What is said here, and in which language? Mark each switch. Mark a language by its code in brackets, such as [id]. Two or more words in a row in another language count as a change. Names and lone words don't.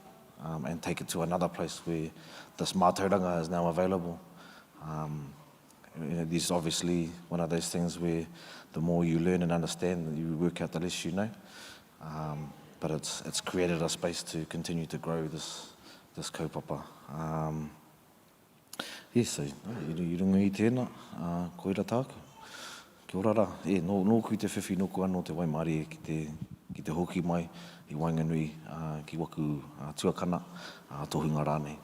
[en] And take it to another place where this Mataora is now available. This is obviously one of those things where the more you learn and understand, you work out the less you know. But it's created a space to continue to grow this kaupapa. [mi] So, I runga i tēnā, koira tāku. Kia ora rā. Nō kui te whiwhi nuku anō te Waimarie ki te hoki mai i Wainganui ki waku tuakana tohunga rānei.